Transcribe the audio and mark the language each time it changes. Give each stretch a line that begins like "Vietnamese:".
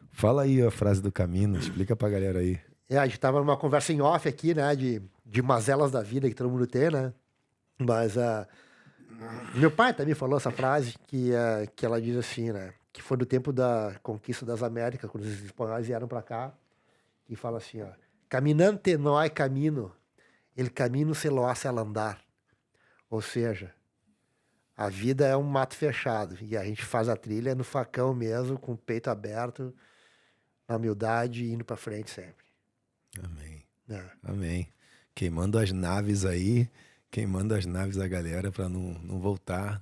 Portuguese: Fala aí a frase do caminho, explica pra galera aí. A gente tava numa conversa em off aqui, né? De mazelas da vida que todo mundo tem, né? Mas meu pai também falou essa frase que ela diz assim, né? Que foi do tempo da conquista das Américas, quando os espanhóis vieram para cá. E fala assim, ó.
Spanish: Caminante no hay camino, el camino se lo hace al andar.
Portuguese: Ou seja, a vida é um mato fechado. E a gente faz a trilha no facão mesmo, com o peito aberto, na humildade e indo para frente sempre. Amém. É. Amém. Queimando as naves aí, queimando as naves da galera pra não voltar.